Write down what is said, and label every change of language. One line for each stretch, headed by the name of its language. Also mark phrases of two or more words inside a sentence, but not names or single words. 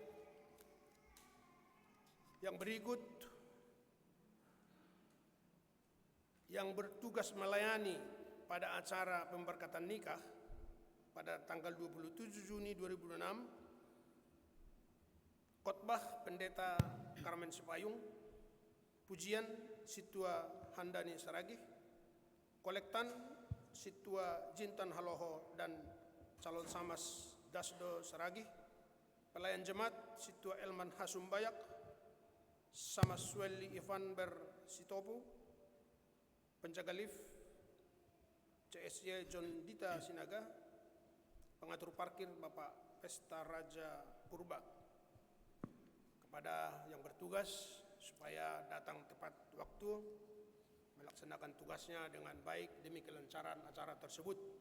Indonesian: Yang berikut yang bertugas melayani pada acara pemberkatan nikah pada tanggal 27 Juni 2026, khotbah Pendeta Carmen Sipayung, pujian Situa Handani Saragih, kolektan Situa Jintan Haloho dan calon samas Dasdo Saragih, pelayan jemaat Situa Elman Hasumbayak, sama Sweli Ivan Ber Sitopu, penjaga lift CSY John Dita Sinaga, pengatur parkir Bapak Pesta Raja Purba. Kepada yang bertugas supaya datang tepat waktu, melaksanakan tugasnya dengan baik demi kelancaran acara tersebut.